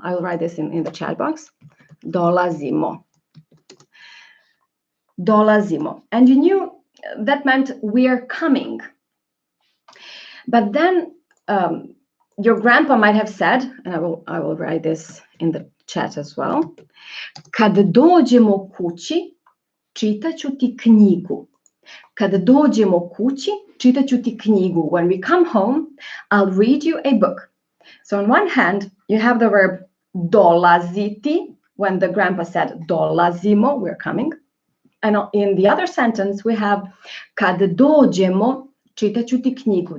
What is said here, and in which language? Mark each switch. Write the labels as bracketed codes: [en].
[en] I will write this in the chat box. [sr] Dolazimo. Dolazimo. [en] And you knew that meant we're coming. But then your grandpa might have said, and I will write this in the chat as well. [sr] Kad dođemo kući, čitaću ti knjigu. Kad dođemo kući, čitaću ti knjigu. [en] When we come home, I'll read you a book. So on one hand, you have the verb dolaziti, when the grandpa said dolazimo, we're coming. And in the other sentence, we have [sr] kad dođemo, čitaću ti knjigu.